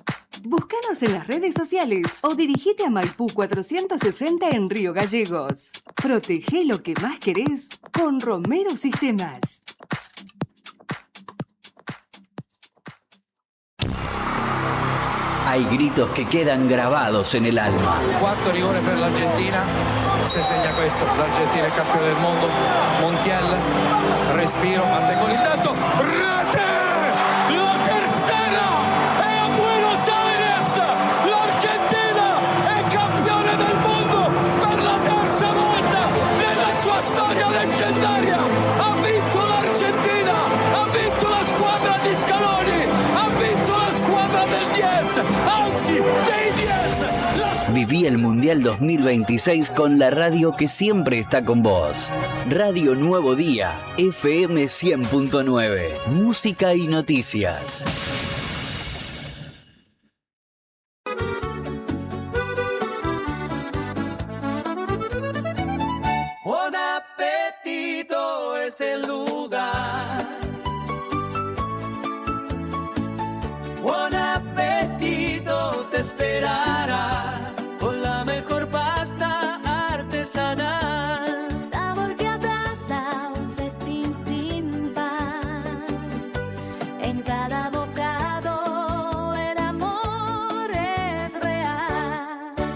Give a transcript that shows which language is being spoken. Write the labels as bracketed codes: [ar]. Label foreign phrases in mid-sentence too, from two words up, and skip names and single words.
[es] Búscanos en las redes sociales o dirigite a Maipú 460 en Río Gallegos. Protege lo que más querés con Romero Sistemas. Hay gritos que quedan grabados en el alma. [it] Quarto rigore per l'Argentina, se segna questo, l'Argentina è campione del mondo. Montiel, respiro, parte con il danzo, rete! [es] La tercera [it] è a Buenos Aires! L'Argentina è campione del mondo per la terza volta nella sua storia leggendaria! Ha vinto l'Argentina! Ha vinto la squadra di Scaloni! Ha vinto la squadra del 10! Anzi, dei 10! [es] Viví el Mundial 2026 con la radio que siempre está con vos. Radio Nuevo Día, FM 100.9, música y noticias. Buon appetito es el lugar. Buon appetito te esperará con la mejor pasta artesanal. Sabor que abraza un festín sin par. En cada bocado el amor es real.